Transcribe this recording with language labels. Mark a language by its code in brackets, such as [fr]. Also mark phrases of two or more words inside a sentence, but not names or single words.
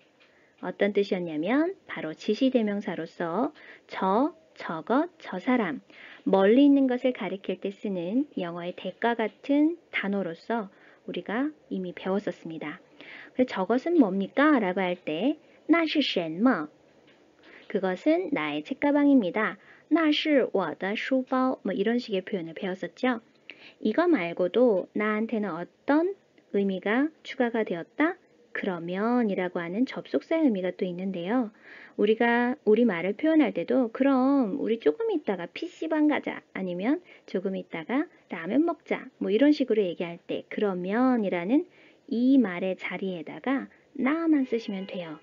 [ko] 어떤 뜻이었냐면 바로 지시대명사로서 저, 저것, 저 사람, 멀리 있는 것을 가리킬 때 쓰는 영어의 대가 같은 단어로서 우리가 이미 배웠었습니다. 그래서 저것은 뭡니까? 라고 할 때 [zh] 那是什么? [ko] 그것은 나의 책가방입니다. [zh] 那是我的书包 [ko] 뭐 이런 식의 표현을 배웠었죠. 이거 말고도 나한테는 어떤 의미가 추가가 되었다? 그러면이라고 하는 접속사의 의미가 또 있는데요. 우리가 우리말을 표현할 때도 그럼 우리 조금 있다가 PC방 가자 아니면 조금 있다가 라면 먹자 뭐 이런 식으로 얘기할 때 그러면이라는 이 말의 자리에다가 나만 쓰시면 돼요.